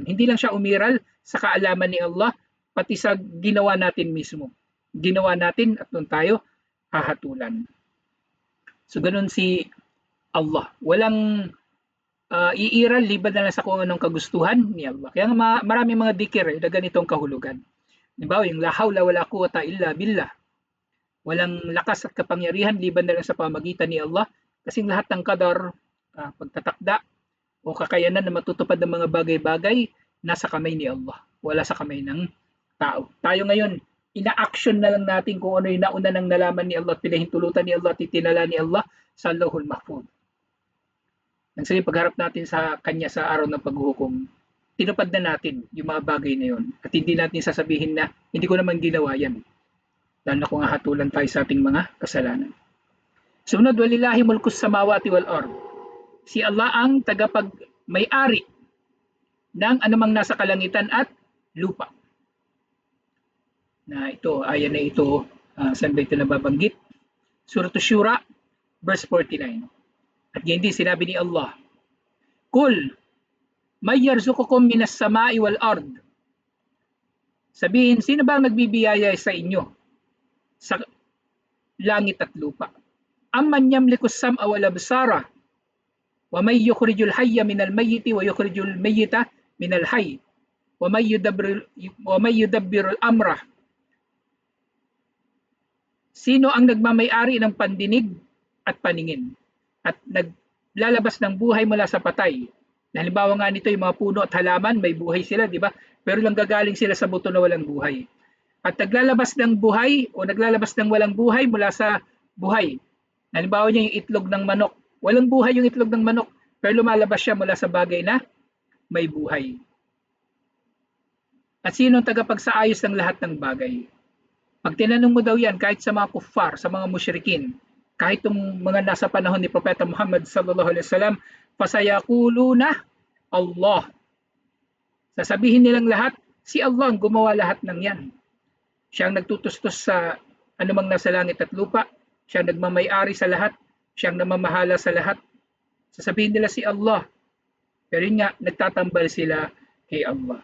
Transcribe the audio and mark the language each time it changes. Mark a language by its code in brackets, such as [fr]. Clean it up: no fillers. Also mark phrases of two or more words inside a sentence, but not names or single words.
[tl] Hindi lang siya umiral sa kaalaman ni Allah, pati sa ginawa natin mismo. Ginawa natin at doon tayo hahatulan. So ganun si Allah. Walang iiral liban na lang sa kung anong kagustuhan ni Allah. Kaya marami mga dikir na ganitong kahulugan. Diba, yung [ar] لا حول ولا قوة إلا بالله. [tl] Walang lakas at kapangyarihan liban na lang sa pamagitan ni Allah. Kasi lahat ng qadar, pagtatakda o kakayanan na matutupad ng mga bagay-bagay nasa kamay ni Allah. Wala sa kamay ng tao. Tayo ngayon, ina-action na lang natin kung ano yung nauna ng nalaman ni Allah at pinahintulutan ni Allah at itinala ni Allah sa Allahul Mahfud. Nang sa pagharap natin sa Kanya sa araw ng paghuhukom, tinupad na natin yung mga bagay na yun. At hindi natin sasabihin na, hindi ko naman ginawa yan. Lalo na kung hatulan tayo sa ating mga kasalanan. Sunod, [ar] ولله ملك السماوات والأرض. [tl] Si Allah ang tagapag-may-ari ng anumang nasa kalangitan at lupa. Na ito, ayan na ito, saan ba ito nababanggit? Surah Shura, verse 49. At hindi sinabi ni Allah, [ar] قل من يرزقكم من السماء والأرض. [tl] Sabihin, sino ba ang nagbibiyaya sa inyo sa langit at lupa? [ar] أمن يملك السمع والأبصار ومن يخرج الحي من الميت ويخرج الميت من الحي ومن يدبر الأمر. [tl] Sino ang nagmamay-ari ng pandinig at paningin at naglalabas ng buhay mula sa patay? Halimbawa nga nito yung mga puno at halaman, may buhay sila, di ba? Pero lang gagaling sila sa buto na walang buhay. At naglalabas ng buhay o naglalabas ng walang buhay mula sa buhay. Halimbawa niya yung itlog ng manok. Walang buhay yung itlog ng manok, pero lumalabas siya mula sa bagay na may buhay. At sino ang tagapagsaayos ng lahat ng bagay? Pag tinanong mo daw yan, kahit sa mga kuffar, sa mga musyrikin, kahit yung mga nasa panahon ni Propeta Muhammad [ar] صلى الله عليه وسلم, فسيقولون الله. [tl] Sasabihin nilang lahat, si Allah ang gumawa lahat ng yan. Siya ang nagtutustos sa anumang nasa langit at lupa. Siya ang nagmamay-ari sa lahat. Siya ang namamahala sa lahat. Sasabihin nila si Allah. Pero yun nga, nagtatambal sila kay Allah.